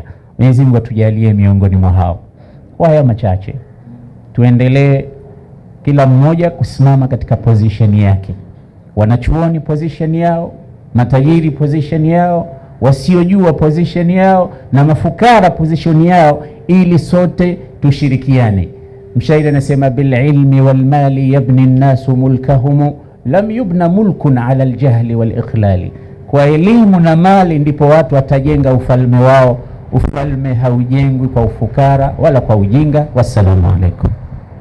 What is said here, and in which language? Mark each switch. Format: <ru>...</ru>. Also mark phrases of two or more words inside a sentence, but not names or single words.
<sw>Mwenyezi Mungu atujalie miongoni mwa hao. Kwa haya machache, tuendelee kila mmoja kusimama katika position yake. Wanachuoni position yao, matajiri position yao, wasiojua position yao, na mafukara position yao, ili sote tushirikiane. Mshairi anasema</sw> <ar>بالعلم والمال يبني الناس ملكهم لم يبن ملك على الجهل والإقلال.</ar> <sw>Kwa elimu na mali ndipo watu watajenga ufalme wao. Ufalme haujengwi kwa ufukara wala kwa ujinga.</sw> <ar>والسلام عليكم.</ar>